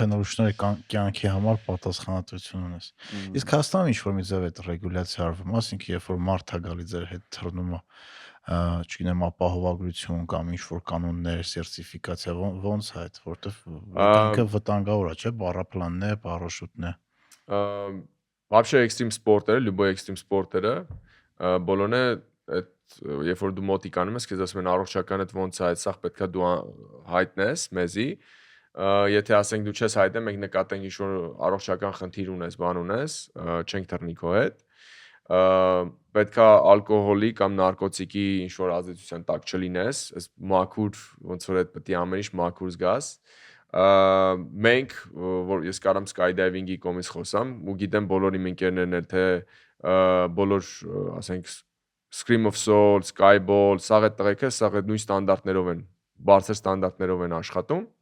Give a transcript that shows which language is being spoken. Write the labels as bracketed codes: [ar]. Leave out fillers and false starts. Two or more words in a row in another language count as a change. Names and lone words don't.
[hy] արդեն ուրիշների կյանքի համար պատասխանատվություն ունես։ Իսկ Հայաստանում ինչ որ մի ձև այդ ռեգուլյացիա արվում, ասինքն երբ որ մարդ է գալի ձեր հետ թռնումը, չգիտեմ, ապահովագրություն կամ ինչ որ կանոններ, սերտիֆիկացիա, ոնց է այդ, որտեվ ինքը վտանգավոր է, չէ՞, պարապլանն է, պարաշուտն է։ [ru] Вообще экстрим спортերը, любой экстрим спортերը, [hy] բոլորն է այդ երբ որ դու մոտիկ անում ես, քեզ ասում են առողջականդ ոնց է, այդ սա պետքա դու հայտնես մեզի, եթե ասենք դու չես հայտնել, մենք նկատենք ինչ որ առողջական խնդիր ունես, բան ունես, չենք թռնի քո հետ, պետքա ալկոհոլի կամ նարկոտիկի ինչ որ ազդեցության տակ չլինես, այս մաքուր ոնց որ այդ պետք է ամեն ինչ մաքուր զգաս։ Մենք որ ես կարամ skydiving-ի կողմից խոսամ ու գիտեմ բոլոր իմ ընկերներն էլ թե բոլոր ասենք Scream of Soul, Skyball, սա այդ տղեկը, սա այդ նույն ստանդարտներով են, բարձր ստանդարտներով են աշխատում։